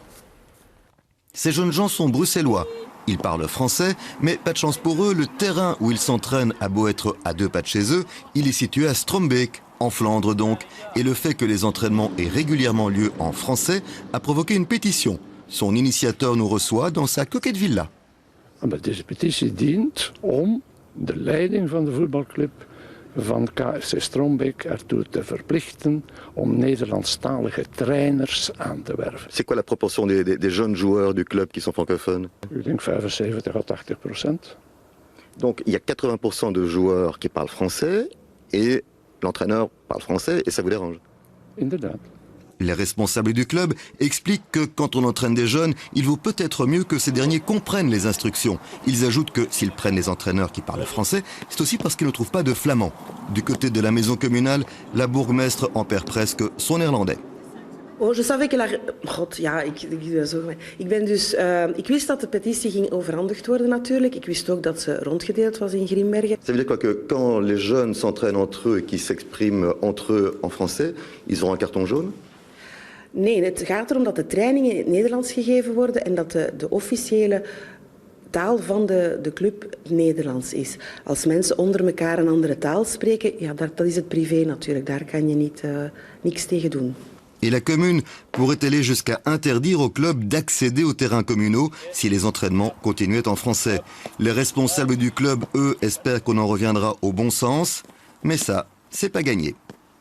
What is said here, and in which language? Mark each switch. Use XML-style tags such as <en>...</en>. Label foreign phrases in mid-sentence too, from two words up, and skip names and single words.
<fr>Ces jeunes gens sont bruxellois. Ils parlent français, mais pas de chance pour eux, le terrain où ils s'entraînent a beau être à 2 pas de chez eux, il est situé à Strombeek, en Flandre donc. Et le fait que les entraînements aient régulièrement lieu en français a provoqué une pétition. Son initiateur nous reçoit dans sa coquette villa.</fr> <nl>Deze petitie dient om de leiding van de voetbalclub van KFC Strombeek ertoe te verplichten om Nederlandstalige trainers aan te werven.</nl> <fr>C'est quoi la proportion des jeunes joueurs du club qui sont francophones?</fr> <nl>Ik denk 75 à 80%.</nl> <fr>Donc il y a 80% de joueurs qui parlent français et l'entraîneur parle français et ça vous dérange?</fr> <nl>Inderdaad.</nl> <fr>Les responsables du club expliquent que quand on entraîne des jeunes, il vaut peut-être mieux que ces derniers comprennent les instructions. Ils ajoutent que s'ils prennent les entraîneurs qui parlent français, c'est aussi parce qu'ils ne trouvent pas de flamands. Du côté de la maison communale, la bourgmestre en perd presque son néerlandais. Oh, je savais que la...</fr> <nl>God, ja, ik wist dat de petitie ging overhandigd worden natuurlijk. Ik wist ook dat ze rondgedeeld was in Grimbergen.</nl> <fr>Ça veut dire quoi, que quand les jeunes s'entraînent entre eux et qu'ils s'expriment entre eux en français, ils auront un carton jaune?</fr> <nl>Nee, het gaat erom dat de trainingen in het Nederlands gegeven worden en dat de officiële taal van de club Nederlands is. Als mensen onder elkaar een andere taal spreken, ja, dat is het privé natuurlijk. Daar kan je niks tegen doen.</nl> <fr>Et la commune pourrait aller jusqu'à interdire au club d'accéder aux terrains communaux si les entraînements continuaient en français. Les responsables du club, eux, espèrent qu'on en reviendra au bon sens, mais ça, c'est pas gagné.</fr>